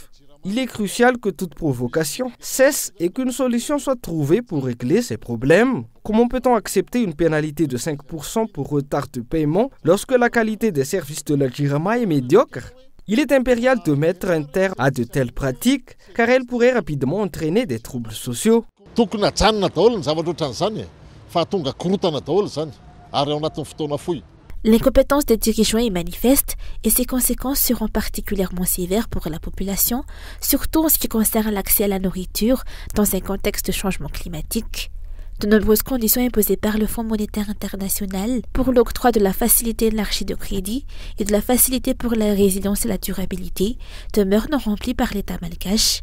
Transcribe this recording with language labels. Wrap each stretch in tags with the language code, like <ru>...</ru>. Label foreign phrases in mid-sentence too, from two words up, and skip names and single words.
<fr>Il est crucial que toute provocation cesse et qu'une solution soit trouvée pour régler ces problèmes. Comment peut-on accepter une pénalité de 5% pour retard de paiement lorsque la qualité des services de la Jirama est médiocre? Il est impérial de mettre un terme à de telles pratiques car elles pourraient rapidement entraîner des troubles sociaux.</fr> <mg>Tokony hajanona daholo ny zavatra ohatran'izany fa tonga korotana daholo zany ary ao anatin'ny fotoana fohy.</mg> <fr>L'incompétence des dirigeants est manifeste et ses conséquences seront particulièrement sévères pour la population, surtout en ce qui concerne l'accès à la nourriture dans un contexte de changement climatique. De nombreuses conditions imposées par le Fonds monétaire international pour l'octroi de la facilité élargie de crédit et de la facilité pour la résilience et la durabilité demeurent non remplies par l'État malgache.</fr>